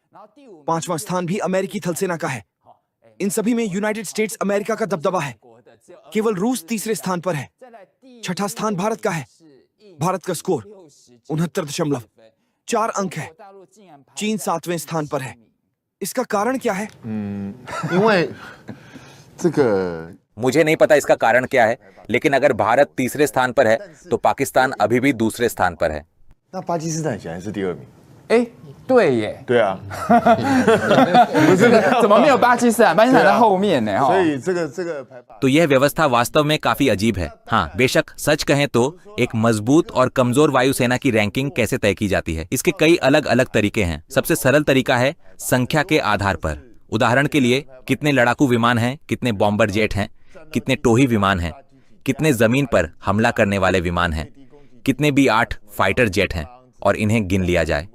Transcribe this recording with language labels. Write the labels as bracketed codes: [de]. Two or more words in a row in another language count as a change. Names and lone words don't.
[hi] पांचवां स्थान भी अमेरिकी थलसेना का है। इन सभी में यूनाइटेड स्टेट्स अमेरिका का दबदबा है। केवल रूस तीसरे स्थान पर है। छठा स्थान भारत का है। भारत का स्कोर 69.4 अंक है। चीन सातवें स्थान पर है। इसका कारण क्या है? [zh] 因为这个 [hi] मुझे नहीं पता इसका कारण क्या है, लेकिन अगर भारत तीसरे स्थान पर है तो पाकिस्तान अभी भी दूसरे स्थान पर है। [zh] 那巴基斯坦显然是第2名。哎，对耶，对啊，怎么没有巴基斯坦？巴基斯坦在后面呢，所以这个排法 [hi] तो यह व्यवस्था वास्तव में काफी अजीब है। हाँ, बेशक सच कहें तो एक मजबूत और कमजोर वायुसेना की रैंकिंग कैसे तय की जाती है, इसके कई अलग अलग तरीके हैं। सबसे सरल तरीका है संख्या के आधार पर। उदाहरण के लिए कितने लड़ाकू विमान हैं, कितने [en] bomber jet [hi] हैं, कितने टोही विमान हैं, कितने जमीन पर हमला करने वाले विमान हैं, कितने B-8 [en] fighter jet [hi] हैं, और इन्हें गिन लिया जाए।